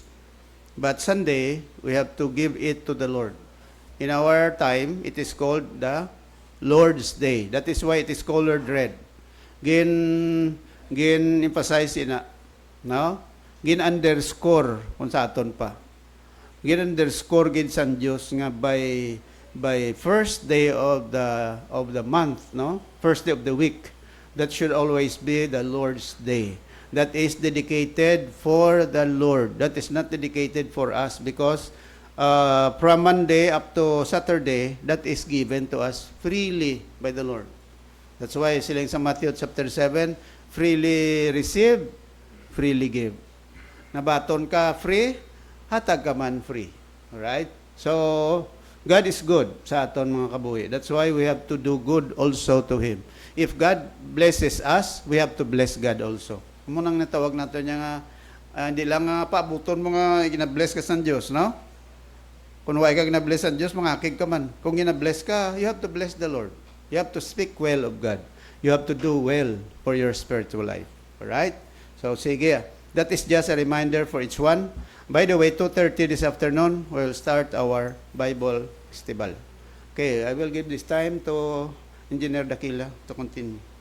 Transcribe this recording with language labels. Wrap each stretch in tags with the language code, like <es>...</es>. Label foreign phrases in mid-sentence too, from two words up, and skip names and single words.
<en>But Sunday, we have to give it to the Lord. In our time, it is called the Lord's Day. That is why it is colored red.</en> <hil>Gin-emphasize ina, no? Gin-underscore kung sa aton pa. Gin-underscore gid san Dios nga</hil> <en>by first day of the month,</en> <hil>no?</hil> <en>First day of the week. That should always be the Lord's Day. That is dedicated for the Lord. That is not dedicated for us, because from Monday up to Saturday, that is given to us freely by the Lord. That's why</en> <hil>silang sa</hil> <en>Matthew chapter 7, freely receive, freely give.</en> <hil>Nabaton ka free, hatag ka man free.</hil> <en>Alright? So, God is good</en> <hil>sa aton mga kabuhi.</hil> <en>That's why we have to do good also to Him. If God blesses us, we have to bless God also.</en> <hil>Munang natawag nato niya nga, hindi lang paabuton mo nga gina-bless ka sa Diyos, no? Kung wala ka gina-bless sa Diyos, mangakig ka man. Kung gina-bless ka,</hil> <en>you have to bless the Lord. You have to speak well of God. You have to do well for your spiritual life. Alright? So, sige. That is just a reminder for each one. By the way, 2:30 this afternoon, we'll start our Bible festival. Okay, I will give this time to Engineer Dakila to continue.</en>